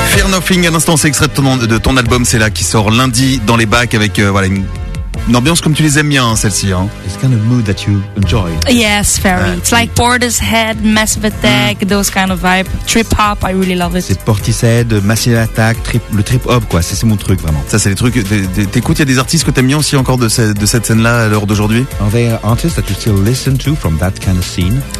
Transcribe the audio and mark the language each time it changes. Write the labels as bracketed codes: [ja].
[fr] Nothing, à l'instant, c'est extrait de ton album, c'est là, qui sort lundi dans les bacs avec voilà, une ambiance comme tu les aimes bien, celle-ci. Hein. [en] It's kind of mood that you enjoy. Yes, very. It's like Portishead, Massive Attack, those kind of vibe. Trip-hop, I really love it. [fr] C'est Portishead, Massive Attack, le trip-hop, quoi. C'est mon truc, vraiment. Ça, c'est les trucs. T'écoutes, il y a des artistes que t'aimes bien aussi encore de cette scène-là à l'heure d'aujourd'hui. [en] Are there artists that you still listen to from that kind of scene?